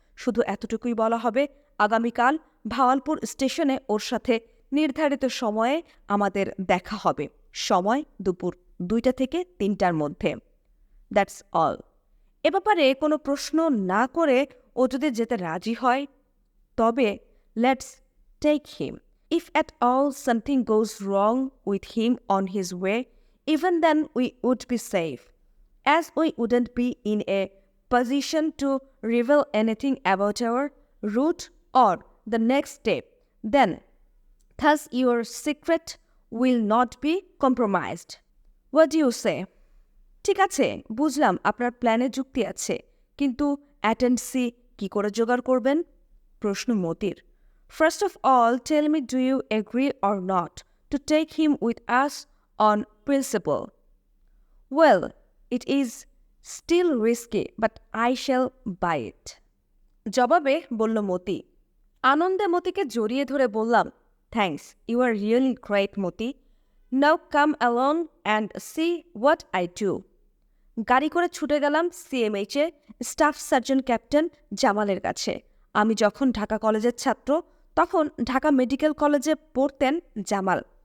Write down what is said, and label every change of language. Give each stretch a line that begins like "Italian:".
Bangla: শুধু এতটুকুই বলা হবে, আগামীকাল ভাওয়ালপুর স্টেশনে ওর সাথে নির্ধারিত সময়ে আমাদের দেখা হবে। সময় দুপুর 2টা থেকে 3টার মধ্যে।
English: That's all.
Bangla: এ ব্যাপারে কোনো প্রশ্ন না করে ও যদি যেতে রাজি হয়, তবে
English: Let's take him. If at all something goes wrong with him on his way, even then we would be safe, as we wouldn't be in a position to reveal anything about our route or the next step. Then, thus your secret will not be compromised. What do you say?
Bangla: ঠিক আছে, বুঝলাম আপনার প্ল্যানে যুক্তি আছে, কিন্তু অ্যাটেন্ডেন্সি কি করে জোগাড় করবেন? প্রশ্ন মতির।
English: First of all, tell me, do you agree or not to take him with us on principle. Well, it is still risky, but I shall buy it.
Bangla: জবাবে বলল মতি। আনন্দে মতিকে জড়িয়ে ধরে বললাম,
English: Thanks, you are really great Moti. Now come along and see what I do.
Bangla: গাড়ি করে ছুটে গেলাম সিএমএইচে স্টাফ সার্জন ক্যাপ্টেন জামালের কাছে। আমি যখন ঢাকা কলেজের ছাত্র, তখন ঢাকা মেডিকেল কলেজে পড়তেন জামাল।